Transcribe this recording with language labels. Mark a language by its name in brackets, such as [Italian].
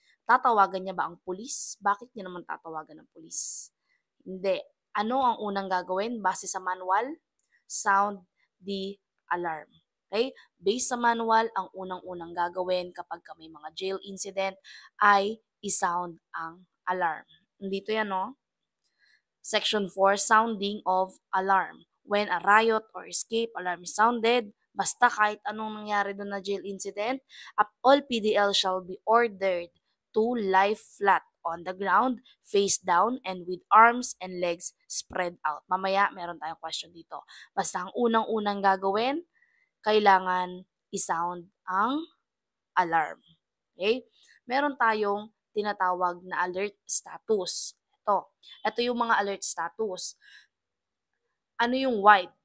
[Filipino] Tatawagan niya ba ang pulis? Bakit niya naman tatawagan ng pulis? Hindi. Ano ang unang gagawin base sa manual? [English] Sound the alarm. [Filipino] Okay? Based sa manual, ang unang-unang gagawin kapag may mga jail incident ay isound ang alarm. Dito yan, no? [English] Section 4, sounding of alarm. When a riot or escape alarm is sounded, [Filipino] basta kahit anong nangyari doon na [English] jail incident, all PDL shall be ordered to lie flat on the ground, face down, and with arms and legs spread out. [Filipino] Mamaya, meron tayong question dito. Basta ang unang-unang gagawin, kailangan isound ang alarm. Okay? Meron tayong tinatawag na alert status. Ito yung mga alert status. Ano yung white?